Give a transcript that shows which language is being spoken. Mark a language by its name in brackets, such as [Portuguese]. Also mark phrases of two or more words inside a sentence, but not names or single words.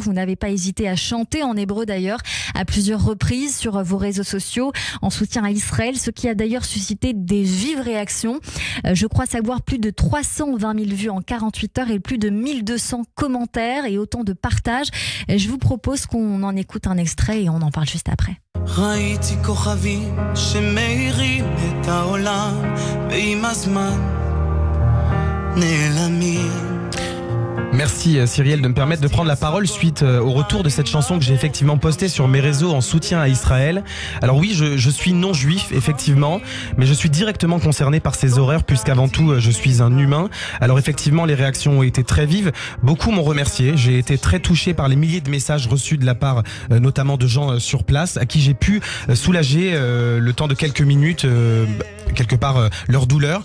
[French] Vous n'avez pas hésité à chanter en hébreu d'ailleurs à plusieurs reprises sur vos réseaux sociaux en soutien à Israël, ce qui a d'ailleurs suscité des vives réactions. Je crois savoir plus de 320 000 vues en 48 heures et plus de 1200 commentaires et autant de partages. Je vous propose qu'on en écoute un extrait et on en parle juste après. [Hebrew] ראיתי כוכבים שמאירים את העולם ועם הזמן נעלמים. [French] Merci Cyrielle de me permettre de prendre la parole suite au retour de cette chanson que j'ai effectivement postée sur mes réseaux en soutien à Israël. Alors oui, je suis non juif effectivement, mais je suis directement concerné par ces horreurs puisqu'avant tout je suis un humain. Alors effectivement les réactions ont été très vives, beaucoup m'ont remercié, j'ai été très touché par les milliers de messages reçus de la part notamment de gens sur place à qui j'ai pu soulager le temps de quelques minutes quelque part leur douleur.